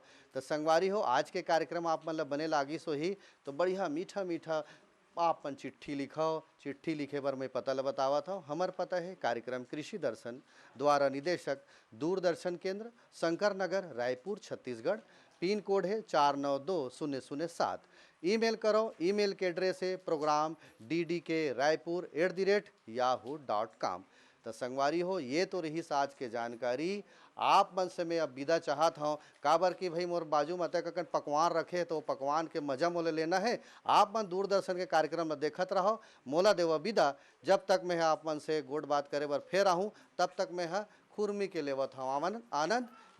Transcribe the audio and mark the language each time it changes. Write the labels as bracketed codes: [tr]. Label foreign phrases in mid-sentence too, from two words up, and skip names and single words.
[hne] तो संगवारी हो आज के कार्यक्रम आप मन ला बने लागिस होही, तो बढ़िया मीठा मीठा आप मन चिट्ठी लिखो। चिट्ठी लिखे बर मैं पता ला बतावत हूँ। हमार पता है कार्यक्रम कृषि दर्शन द्वारा निदेशक दूरदर्शन केंद्र शंकर नगर रायपुर छत्तीसगढ़। पिन कोड है 492007। ईमेल करो, ईमेल के एड्रेस है प्रोग्राम ddk.raipur@yahoo.com। तो संगवारी हो ये तो रही आज के जानकारी। आप मन से मैं अब विदा चाहत हूँ, काबर कि भाई मोर बाजू में कन पकवान रखे तो पकवान के मजा मोले लेना है। आप मन दूरदर्शन के कार्यक्रम में देखत रहो। मोला देवा विदा, जब तक मैं आप मन से गोड बात करे बर फिर आहूँ, तब तक मैं खुरमी के लेवत हूँ आनंद।